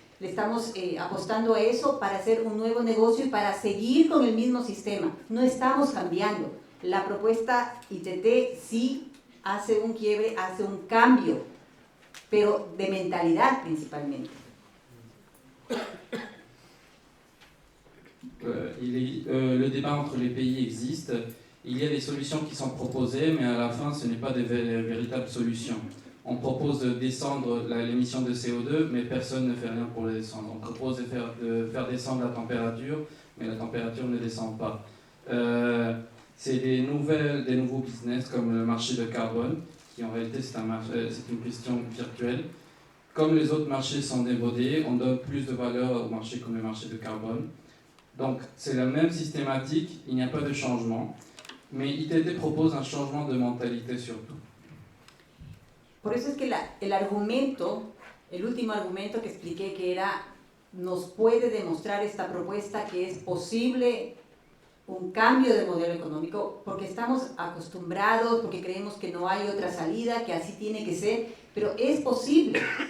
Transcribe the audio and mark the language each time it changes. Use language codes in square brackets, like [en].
[es] Le estamos apostando a eso para hacer un nuevo negocio y para seguir con el mismo sistema. No estamos cambiando. La propuesta ITT sí hace un quiebre, hace un cambio, pero de mentalidad principalmente. [fr] Le débat entre les pays existe. Il y a des solutions qui sont proposées, mais à la fin, ce n'est pas des véritables solutions. On propose de descendre l'émission de CO2, mais personne ne fait rien pour les descendre. On propose de faire descendre la température, mais la température ne descend pas. C'est des nouveaux business comme le marché de carbone, qui en réalité c'est une question virtuelle. Comme les autres marchés sont démodés, on donne plus de valeur au marché comme le marché de carbone. Donc c'est la même systématique, il n'y a pas de changement, mais ITT propose un changement de mentalité surtout. [es] Por eso es que el último argumento que expliqué, que era, nos puede demostrar esta propuesta que es posible un cambio de modelo económico, porque estamos acostumbrados, porque creemos que no hay otra salida, que así tiene que ser, pero es posible.